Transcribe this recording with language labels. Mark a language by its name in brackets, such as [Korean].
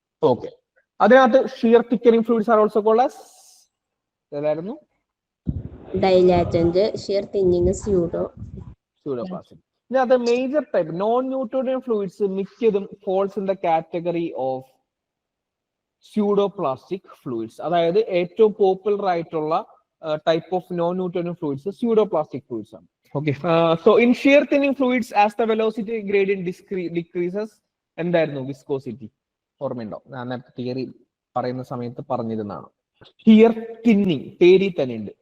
[Malayalam] Okay, അതിനകത്ത് [English] shear thickening fluids are also called as [Malayalam] ഏതായിരുന്നു? [English] Dilatant, shear thinning, pseudoplastic. [Malayalam] ഇതിനകത്ത് [English] Major type non Newtonian fluids മിക്കതും falls in the category of pseudoplastic fluids. [Malayalam] അതായത് ഏറ്റവും popular ആയിട്ടുള്ള [English] type of non-Newtonian fluids, pseudoplastic fluids. Okay, so in shear thinning fluids, as the velocity gradient decreases, [Malayalam] എന്തായിരുന്നു viscosity? ഓർമ്മയുണ്ടോ? ഞാൻ നേരത്തെ theory പറയുന്ന സമയത്ത് പറഞ്ഞിരുന്നതാണ്. ഷിയർ തിന്നിങ് പേരിൽ തന്നെ ഉണ്ട്.